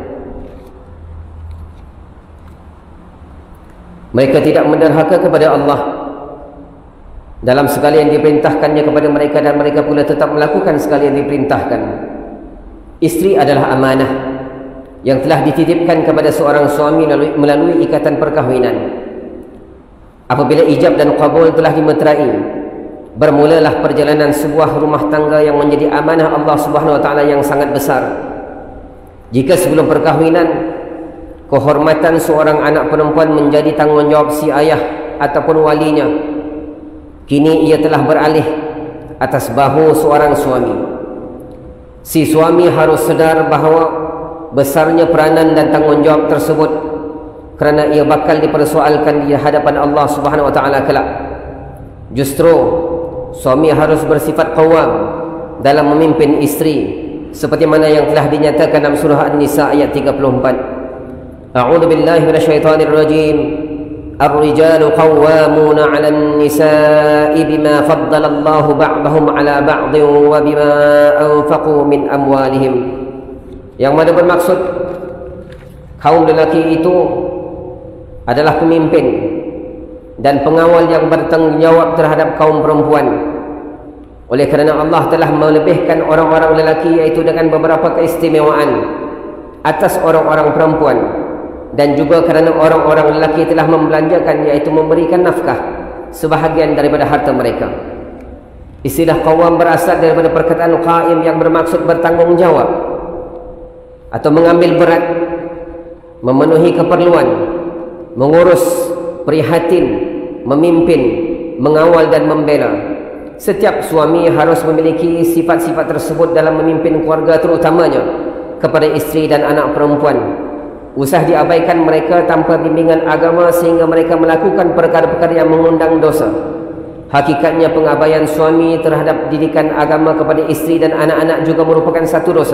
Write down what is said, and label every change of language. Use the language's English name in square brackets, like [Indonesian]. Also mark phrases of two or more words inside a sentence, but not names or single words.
[Malay] Mereka tidak menderhaka kepada Allah dalam segala yang diperintahkannya kepada mereka, dan mereka pula tetap melakukan segala yang diperintahkan. Istri adalah amanah yang telah dititipkan kepada seorang suami melalui ikatan perkahwinan. Apabila ijab dan qabul telah dimeterai, bermulalah perjalanan sebuah rumah tangga yang menjadi amanah Allah [Arabic] سبحانه وتعالى [Malay] yang sangat besar. Jika sebelum perkahwinan kehormatan seorang anak perempuan menjadi tanggungjawab si ayah ataupun walinya, kini ia telah beralih atas bahu seorang suami. Si suami harus sedar bahawa besarnya peranan dan tanggungjawab tersebut, kerana ia bakal dipersoalkan di hadapan Allah [Arabic] سبحانه وتعالى [Malay] kelak. Justru suami harus bersifat qawwam dalam memimpin istri, seperti mana yang telah dinyatakan dalam surah An-Nisa ayat 34. [Arabic] أعوذ بالله من الشيطان الرجيم. الرجال قوامون على النساء بما فضل الله بعضهم على بعض وبما أنفقوا من أموالهم. [Malay] Yang mana bermaksud, kaum lelaki itu adalah pemimpin dan pengawal yang bertanggungjawab terhadap kaum perempuan. Oleh kerana Allah telah melebihkan orang-orang lelaki iaitu dengan beberapa keistimewaan atas orang-orang perempuan, dan juga kerana orang-orang lelaki telah membelanjakan iaitu memberikan nafkah sebahagian daripada harta mereka. Istilah qawam berasal daripada perkataan qaim yang bermaksud bertanggungjawab atau mengambil berat, memenuhi keperluan, mengurus, prihatin, memimpin, mengawal dan membela. Setiap suami harus memiliki sifat-sifat tersebut dalam memimpin keluarga, terutamanya kepada isteri dan anak perempuan. Usah diabaikan mereka tanpa bimbingan agama sehingga mereka melakukan perkara-perkara yang mengundang dosa. Hakikatnya pengabaian suami terhadap didikan agama kepada isteri dan anak-anak juga merupakan satu dosa.